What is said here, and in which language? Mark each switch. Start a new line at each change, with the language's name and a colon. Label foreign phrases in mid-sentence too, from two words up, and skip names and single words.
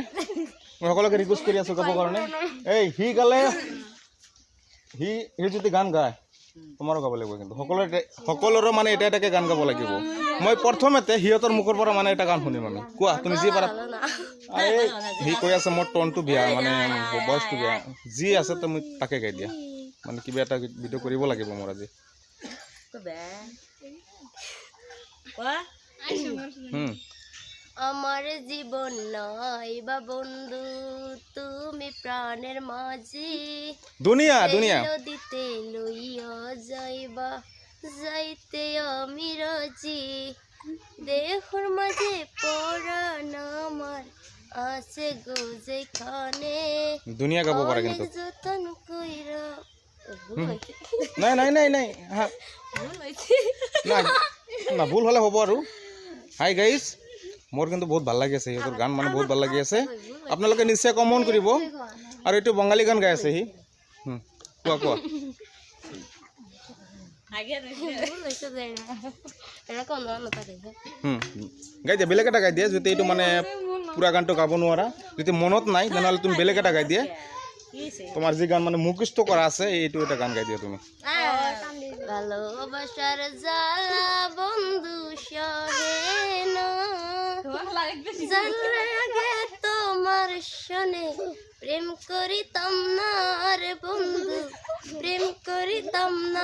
Assamese: মই সকলোকে ৰিকুৱেষ্ট কৰি আছোঁ গাবৰ কাৰণে। এই সি গালে, সি যদি গান গায় তোমাৰো গাব লাগিব, কিন্তু সকলোৰে মানে এটা এটাকে গান গাব লাগিব। মই প্ৰথমতে সিহঁতৰ মুখৰ পৰা মানে এটা গান শুনিম আমি। কোৱা তুমি যি পাৰা। এই সি কৈ আছে মোৰ টনটো বেয়া, মানে ভইচটো বেয়া, যি আছে তুমি তাকে গাই দিয়া। মানে কিবা এটা ভিডিঅ' কৰিব লাগিব মোৰ আজি।
Bangla: আমার জীবন নয় বা বন্ধু তুমি প্রাণের মাঝি,
Assamese: দুনিয়া দুনিয়া
Bangla: নদীতে লইয়া যাইবা যাইতে আমি রাজি, দেহর মাঝে পরাণ আমার আছে গো যেখানে
Assamese: দুনিয়া গাব পারে কিন্তু
Bangla: যতন কইরা।
Assamese: নাই নাই নাই নাই হ্যাঁ না না, ভুল হলে হ'ব আৰু।
English: Hi guys,
Assamese: মোৰ কিন্তু বহুত ভাল লাগি আছে সিহঁতৰ গান, মানে বহুত ভাল লাগি আছে। আপোনালোকে নিশ্চয় কমেণ্ট কৰিব। আৰু এইটো বঙালী গান গাই আছে সি। কোৱা কোৱা। গাই দিয়া, বেলেগ এটা গাই দিয়া। যদি এইটো মানে পুৰা গানটো গাব নোৱাৰা, যদি মনত নাই তেনেহ'লে তুমি বেলেগ এটা গাই দিয়া।
Bangla: তোমার যে গান মানে মুখস্থ করা আছে এইটো এটা গান গাই দিও তুমি। ভালোবাসার জ্বালা বন্ধু সহে না, জানলে আগে তোমার শোনে প্রেম করিতাম না রে বন্ধু, প্রেম করিতাম না।